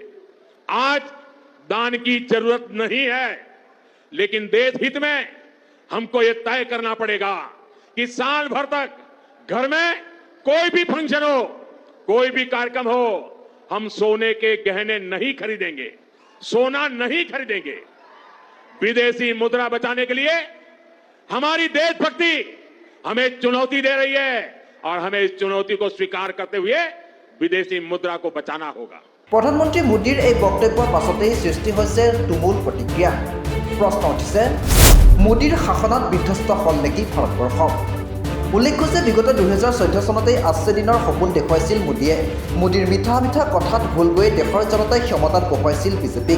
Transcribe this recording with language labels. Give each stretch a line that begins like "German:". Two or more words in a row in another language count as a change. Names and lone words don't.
Hindi: आज दान की जरूरत नहीं है, लेकिन देश हित में हमको ये तय करना पड़ेगा कि साल भर तक घर में कोई भी फंक्शन हो, कोई भी कार्यक्रम हो, हम सोने के गहने नहीं खरीदेंगे, सोना नहीं खरीदेंगे। विदेशी मुद्रा बचाने के लिए हमारी देशभक्ति हमें चुनौती दे रही है और हमें इस चुनौती को स्वीकार करते हुए विदेशी मुद्रा को बचाना होगा।
Assamese: প্ৰধানমন্ত্ৰী মোদীৰ এই বক্তব্যৰ পাছতেই সৃষ্টি হৈছে তুমুল প্ৰতিক্ৰিয়া। প্ৰশ্ন উঠিছে, মোদীৰ শাসনত বিধ্বস্ত হ'ল নেকি ভাৰতবৰ্ষ? উল্লেখ্য যে বিগত 2014 চনতেই 80 দিনৰ সপোন দেখুৱাইছিল মোদীয়ে। মোদীৰ মিঠা মিঠা কথাত ভুল গৈ দেশৰ জনতাই ক্ষমতাত বহুৱাইছিল বিজেপিক।